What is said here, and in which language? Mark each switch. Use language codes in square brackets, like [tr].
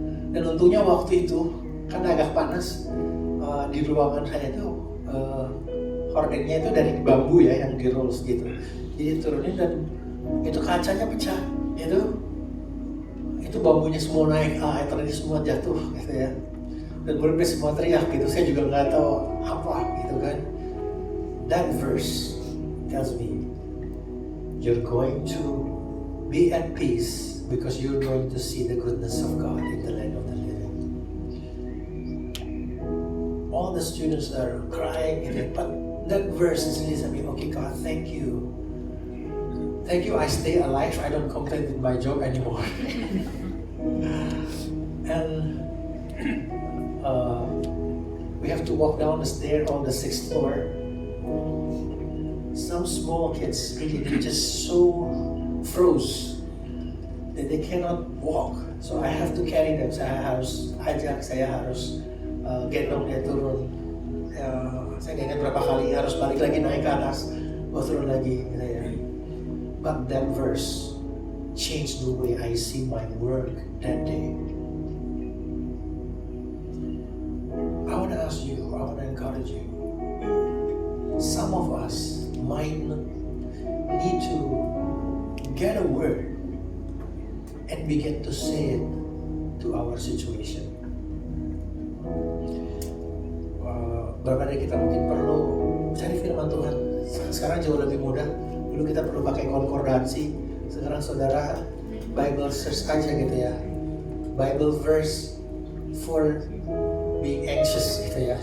[id] Dan untungnya waktu itu karena agak panas, di ruangan saya itu hordengnya itu dari bambu ya yang di rolls gitu. Jadi turunin dan itu kacanya pecah. Itu bambunya semua naik, ini semua jatuh gitu ya. Dan benar semua teriak gitu. Saya juga nggak tahu apa gitu kan. [en] That verse tells me you're going to be at peace because you're going to see the goodness of God in the land of the living. All the students are crying in it, but that verse is listening. Okay, God, thank you. Thank you, I stay alive. I don't complain with my job anymore. And we have to walk down the stair on the 6th floor. Some small kids, really, they just so froze that they cannot walk. So I have to carry them. [id] Saya harus gendong dia turun. Saya ingat berapa kali harus balik lagi naik ke atas, turun lagi. Gitu ya. [en] But that verse changed the way I see my work that day. I want to ask you, I want to encourage you. Some of us might need to get a word and begin to say it to our situation. [id] Beberapa dari kita mungkin perlu cari firman Tuhan. Sekarang jauh lebih mudah. Dulu kita perlu pakai konkordansi. Sekarang saudara Bible search aja gitu ya. [en] Bible verse for being anxious [id] gitu ya.